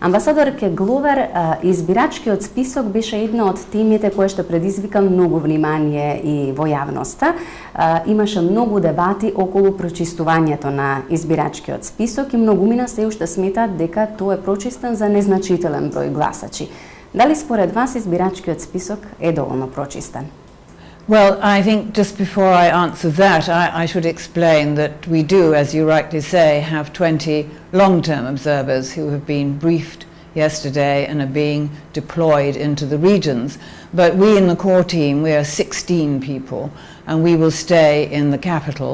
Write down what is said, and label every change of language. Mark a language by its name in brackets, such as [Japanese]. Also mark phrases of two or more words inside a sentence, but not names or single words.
[Macedonian] Амбасадорке Гловер, избирачкиот список беше една од темите која што предизвика многу внимание и во јавноста. Имаше многу дебати околу прочистувањето на избирачкиот список и многумина се уште сметаат дека тој е прочистен за незначителен број гласачи. Дали според вас избирачкиот список е доволно прочистен? [English] Well, I think just before I answer that, I should explain that we do, as you rightly say, have 20 long-term observers who have been briefed yesterday and are being deployed into the regions. But we in the core team, we are 16 people, and we will stay in the capital.